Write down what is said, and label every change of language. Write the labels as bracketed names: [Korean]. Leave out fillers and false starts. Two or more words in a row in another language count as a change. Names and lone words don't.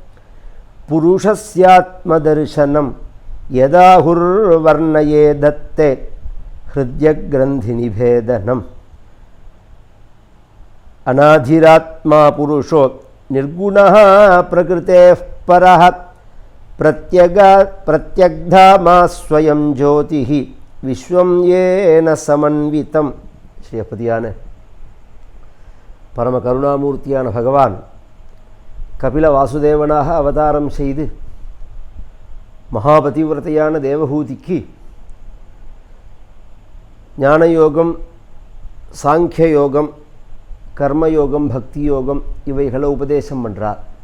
[Sanskrit] पुरुषस्यात्मदर्शनं यदाहुर्वर्णयेदत्ते हृदयग्रन्थिनिभेदनम् अनाधिरात्मा पुरुषो निर्गुणः प्रकृतेः परः प्रत्यग्धामा स्वयं ज्योतिः विश्वं येन समन्वितं। [Tamil] ஸ்ரீயப்பதியான பரம கருணாமூர்த்தியான பகவான் கபில வாசுதேவனாக அவதாரம் செய்து மகாபதிவிரதையான தேவஹூதிக்கு ஞானயோகம், சாங்கியயோகம், கர்மயோகம், பக்தி யோகம் இவைகளை உபதேசம் பண்ணுறார்.